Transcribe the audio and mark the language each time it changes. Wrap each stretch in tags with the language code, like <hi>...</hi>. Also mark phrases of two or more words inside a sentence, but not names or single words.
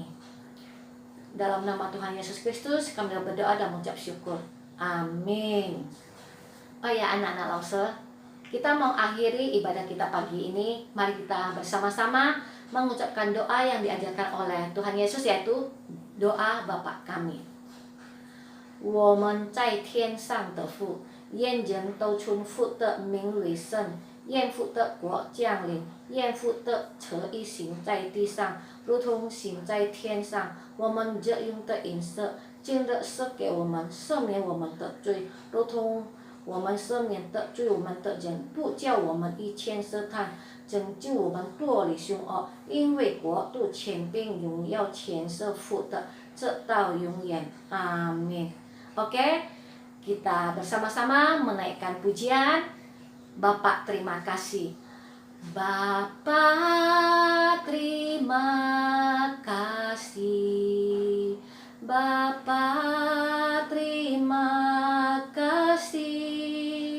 <id>Dalam nama Tuhan Yesus Kristus kami berdoa dan mengucap syukur. Amin. Oh ya, anak-anak Lause, kita mau akhiri ibadah kita pagi ini. Mari kita bersama-sama mengucapkan doa yang diajarkan oleh Tuhan Yesus, yaitu doa Bapa kami.</id> <zh>我们在天上的父，愿人都称父的名为圣，愿父的国降临，愿父的旨意行在地上，如同行在天上。我们日用的饮食，今日赐给我们，赦免我们的罪，如同我们赦免得罪我们的人，不叫我们遇见试探，拯救我们脱离凶恶，因为国度、权柄、荣耀全是父的，直到永远。阿 min.</zh> <id>Oke, kita bersama-sama menaikkan pujian. Bapak terima kasih. Bapa terima kasih. Bapa terima kasih.</id>